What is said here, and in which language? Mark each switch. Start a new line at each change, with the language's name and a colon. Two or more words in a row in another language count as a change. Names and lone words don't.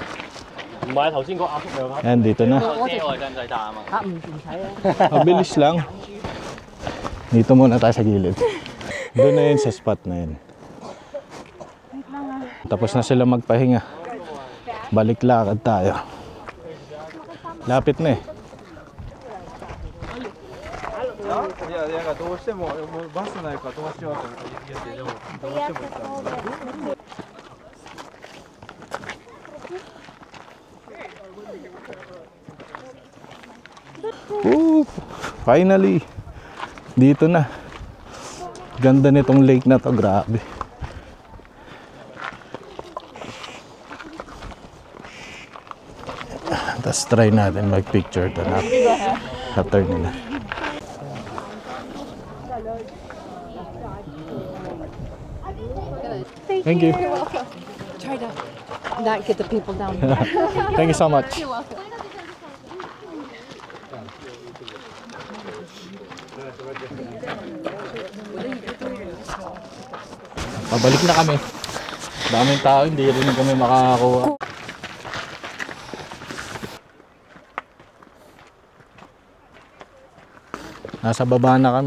Filipino: Ayan, dito na. Mabilis lang. Dito muna tayo sa gilid. Doon na yun sa spot na yun. Tapos na sila magpahinga. Balik lakad tayo. Lapit na eh.
Japanese: いや、だからどうしてもバスないから飛ばしようと思って言ってでもどうしても行った。
Filipino: Finally, dito na. Ganda nitong lake na to, grabe. Tapos try natin mag-picture to na sa turn nila.
English: Thank you. Try to not get the people down. Thank you so much.
Filipino: Pabalik na kami. Daming tao, hindi rin kami makakakuha. Nasa baba na kami.